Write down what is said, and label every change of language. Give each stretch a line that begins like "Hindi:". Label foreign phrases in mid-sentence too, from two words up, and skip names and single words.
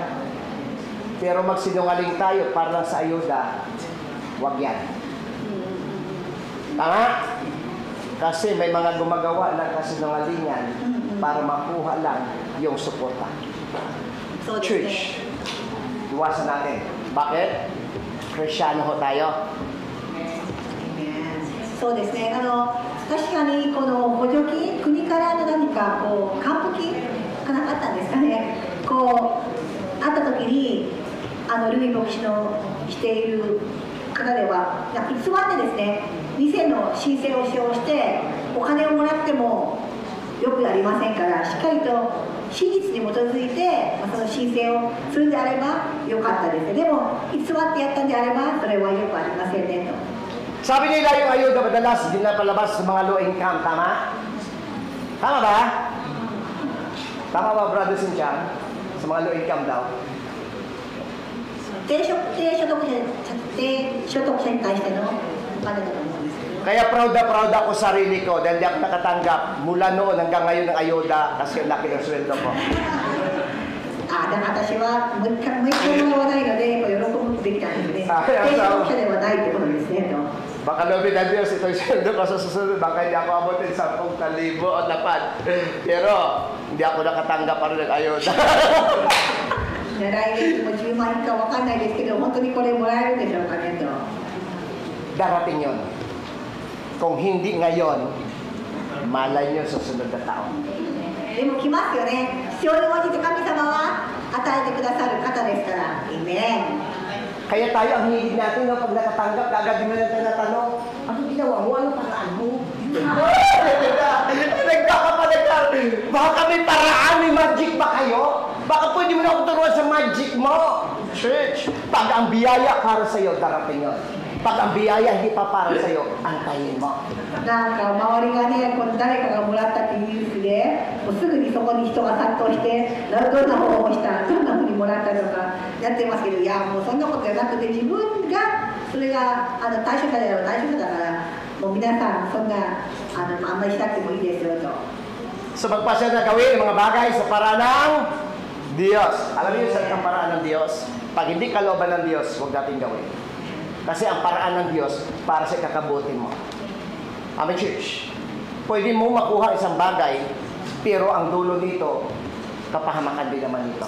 Filipino: Pero magsinungaling tayo para lang sa ayuda, wag yan. Tama? Kasi may mga gumagawa ng kasinungalingan para makuha lang yung suporta. So, Church, iwasan natin. Bakit? Kristyano ho tayo.
Japanese: そうですね、確かにこの補助金、国からの何かこう還付金がなかったんですかね、こうあったときに、ルイ牧師のしている方では、偽ってですね、店の申請をして、お金をもらってもよくありませんから、しっかりと真実に基づいて、その申請をするんであればよかったです。でも、偽ってやったんであれば、それはよくありませんねと。
Filipino: Sabi nila yung ayuda madalas dinapalabas sa mga
English: low income,
Filipino: tama? Tama ba? Tama ba, Brother Sinchan? Sa mga
English: low income
Filipino: daw?
Japanese: 低所得者に対してのお金だと思うんですけど。
Filipino: Kaya proud na ako sa sarili ko dahil di ako nakatanggap mula noon hanggang ngayon ng ayuda kasi ang laki ng sweldo ko.
Japanese: だから私はもう一回もらわないので、喜ぶべきなんですね。低所得者ではないってことですねと。
Filipino: Baka loobin ng Diyos ito yung sweldo ko sa susunod. Baka hindi ako abutin 10,000 o lapad. Pero hindi ako nakatanggap pa rin ng ayuda.
Japanese: 来月も10万以下わかんないですけど、本当にこれもらえるんでしょうかねと。
Filipino: Darating yun. Kung hindi ngayon, malay nyo sa sunod na taon.
Japanese: でも来ますよね。必要に応じて神様は与えてくださる方ですから。アーメン。
Filipino: Kaya tayo, ang hilig natin, no, pag nakatanggap, agad din mo na tinatanong, ano ginawa mo? Anong paraan mo? Baka may paraan, may magic ba kayo? Baka pwede mo na akong turuan sa magic mo. Church, pag ang biyaya para sa'yo, darating yun. Pag ang biyaya hindi pa para sa'yo, antayin mo.
Japanese: なんか周りがね、この誰かがもらったっていうニュースで、もうすぐにそこに人が殺到して、どんな方法をした、どんなふうにもらったとかやってますけど、いや、もうそんなことじゃなくて、自分が、それが対象者であれば対象者だから、もう皆さん、そんなあんまりしなくてもいいですよと。
Filipino: So magpasya na gawin ang mga bagay sa paraan ng Diyos. Alam niyo sa paraan ng Diyos? Pag hindi kalooban ng Diyos, huwag natin gawin. Kasi ang paraan ng Diyos para sa kakabutin mo. Amen, church. Pwede mo makuha isang bagay, pero ang dulo nito, kapahamakan din naman ito.